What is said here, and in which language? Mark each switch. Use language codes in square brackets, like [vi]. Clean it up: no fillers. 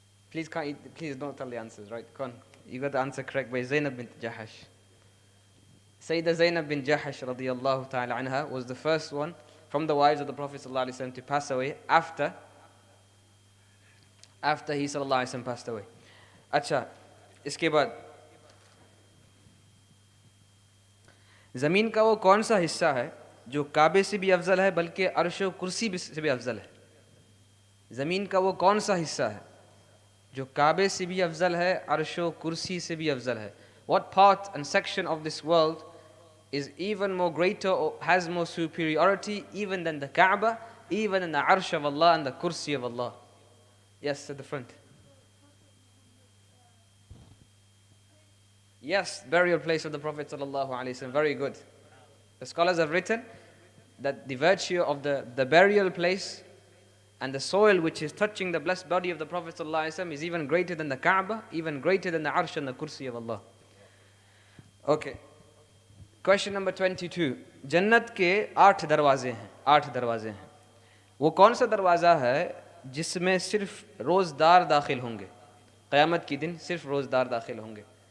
[en] Please don't tell the answers, right? Come on, you got the answer correct by Zainab bint Jahash. Sayyidah Zainab bin Jahash radiyallahu ta'ala anha was the first one from the wives of the Prophet sallallahu alaihi wasallam to pass away after he sallallahu alaihi wasallam passed away. [hi] अच्छा, इसके बाद ज़मीन का वो कौन सा हिस्सा है जो काबे से भी अफजल है बल्कि अर्श व कुर्सी से भी अफजल है? ज़मीन का वो कौन सा हिस्सा है जो काबे से भी अफजल है, अर्श व कुर्सी से भी अफजल है? [en] What part and section of this world is even more greater or has more superiority even than the Kaaba, even than the Arsh of Allah and the Kursi of Allah? Yes, at the front. Yes, burial place of the Prophet sallallahu alaihi wasallam. Very good. The scholars have written that the virtue of the burial place and the soil which is touching the blessed body of the Prophet sallallahu alaihi wasallam is even greater than the Kaaba, even greater than the Arsh and the Kursi of Allah. Okay. Question number 22. [hi] जन्नत के 8 दरवाजे हैं, 8 दरवाजे हैं. वो कौन सा दरवाज़ा है जिसमें सिर्फ रोज़दार दाखिल होंगे? क़यामत के दिन सिर्फ रोज़दार दाखिल होंगे.